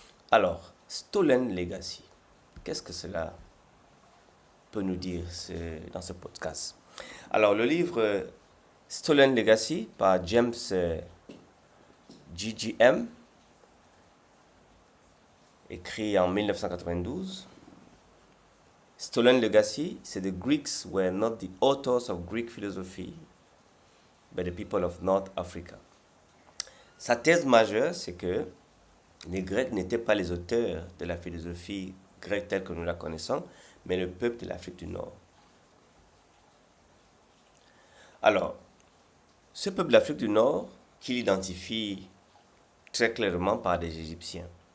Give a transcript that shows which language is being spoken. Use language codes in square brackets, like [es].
[fr] Alors, Stolen Legacy, qu'est-ce que cela peut nous dire dans ce podcast? Alors, le livre Stolen Legacy par James GGM, écrit en 1992. [en] Stolen Legacy, [fr] c'est [en] The Greeks were not the authors of Greek philosophy, but the people of North Africa. [fr] Sa thèse majeure, c'est que les Grecs n'étaient pas les auteurs de la philosophie grecque telle que nous la connaissons, mais le peuple de l'Afrique du Nord. Alors, ce peuple de l'Afrique du Nord, qu'il identifie très clairement par des Égyptiens.